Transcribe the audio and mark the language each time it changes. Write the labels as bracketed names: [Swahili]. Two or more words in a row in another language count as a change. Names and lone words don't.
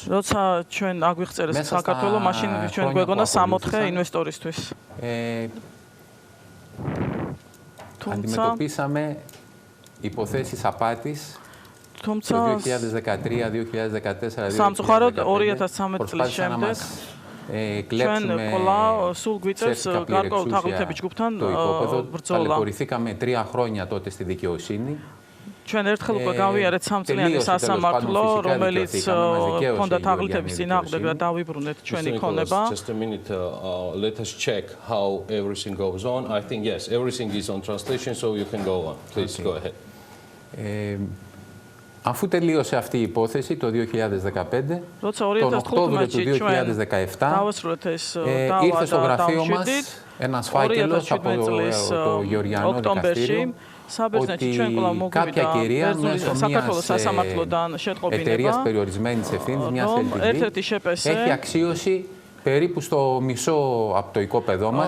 [Greek] Μέσα στα χρόνια που ακολούθησαν, αντιμετωπίσαμε υποθέσεις απάτης το 2013-2014 προσπάθησαν να μας κλέψουμε σερτ καπλή εξούσια το οικόπεδο. Ταλαιπωρηθήκαμε 3 χρόνια τότε στη δικαιοσύνη. [Georgian] ჩვენ ერთხელ უკვე გავიარეთ 3 წლიანი სასამართლო, რომელიც ჰქონდა თაღლითების წინააღმდეგ და დავიბრუნეთ ჩვენი ქონება. [English] Just a minute, let us check how everything goes on. I think yes, everything is on translation, so you can go on. Please go ahead. [Greek] Αφού τελείωσε αυτή η υπόθεση το 2015, τον Οκτώβριο του 2017, ήρθε στο γραφείο μας ένας φάκελος από το Γεωργιανό Δικαστήριο ότι κάποια κυρία μέσω μιας εταιρείας περιορισμένης ευθύνης, μιας LTD, έχει αξίωση περίπου στο μισό από το οικόπεδό μας.